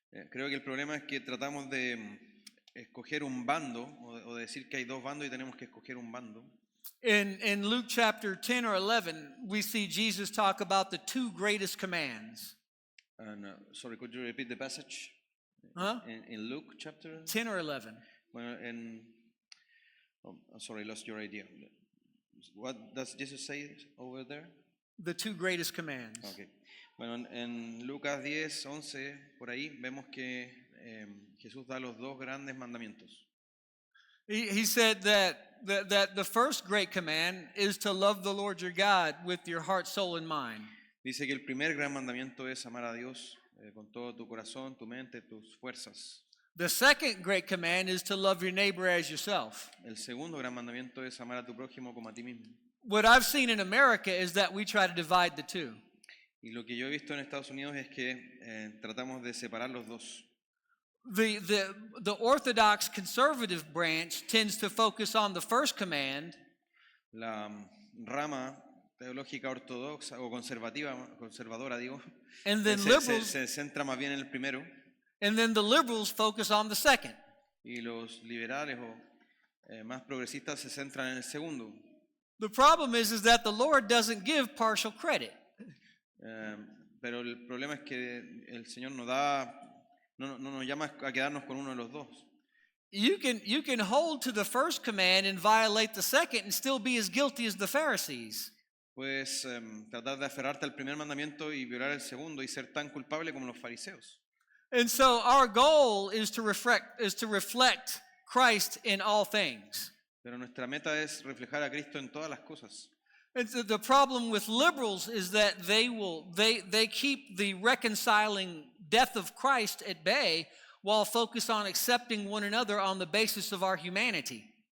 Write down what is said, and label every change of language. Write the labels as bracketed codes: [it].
[es] creo que el problema es que tratamos de escoger un bando o de decir que hay dos bandos y tenemos que escoger un bando. [en] In Luke chapter 10 or 11, we see Jesus talk about the two greatest commands. And, sorry, could you repeat the passage? Huh? In Luke chapter 10 or 11. Bueno, sorry, lost your idea. What does Jesus say over there? The two greatest commands. Okay. [es] Bueno, en Lucas 10, 11, por ahí vemos que Jesús da los dos grandes mandamientos. [en] He said that the first great command is to love the Lord your God with your heart, soul, and mind. [es] Dice que el primer gran mandamiento es amar a Dios con todo tu corazón, tu mente, tus fuerzas. [en] The second great command is to love your neighbor as yourself. [es] El segundo gran mandamiento es amar a tu prójimo como a ti mismo. [en] What I've seen in America is that we try to divide the two. [es] Y lo que yo he visto en Estados Unidos es que tratamos de separar los dos. [en] The Orthodox conservative branch tends to focus on the first command, [es] La rama teológica ortodoxa o conservadora, digo, [en] and then [es] se centra más bien en el primero, [en] and then the liberals focus on the second. [es] y los liberales o más progresistas se centran en el segundo. [en] The problem is that the Lord doesn't give partial credit. [es] Pero el problema es que el Señor no nos llama a quedarnos con uno de los dos. [en] You can hold to the first command and violate the second and still be as guilty as the Pharisees. [es] Puedes tratar de aferrarte al primer mandamiento y violar el segundo y ser tan culpable como los fariseos. [en] And so our goal is to reflect Christ in all things. [es] Pero nuestra meta es reflejar a Cristo en todas las cosas. [en] And so the problem with liberals is that they keep the reconciling death of Christ at bay while focused on accepting one another on the basis of our humanity.